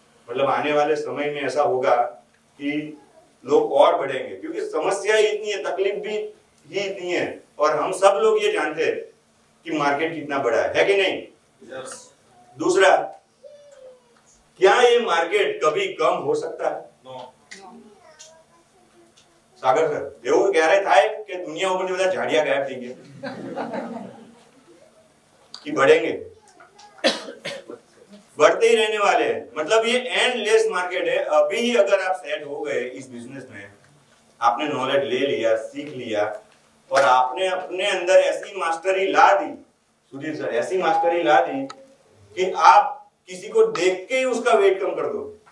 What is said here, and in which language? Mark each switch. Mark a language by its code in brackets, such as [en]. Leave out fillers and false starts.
[hi] मतलब आने वाले समय में ऐसा होगा कि लोग और बढ़ेंगे, क्योंकि समस्या ही इतनी है, तकलीफ भी ही इतनी है। और हम सब लोग ये जानते हैं कि मार्केट कितना बड़ा है कि नहीं? [en] yes. [hi] दूसरा, क्या ये मार्केट कभी कम हो सकता है? [en] no. [gu] सागर सर એવું ક્યારે થાય કે દુનિયા ઉપર બધા ઝાડિયા ગાયબ થઈ ગયા [hi] कि बढ़ेंगे? बढ़ते ही रहने वाले हैं। मतलब ये एंडलेस मार्केट है। अभी अगर आप सेट हो गए इस बिजनेस में, आपने नॉलेज ले लिया, सीख लिया और आपने अपने अंदर ऐसी मास्टरी ला दी, सुधीर सर ऐसी मास्टरी ला दी कि आप किसी को देख के ही उसका वेट कम कर दो।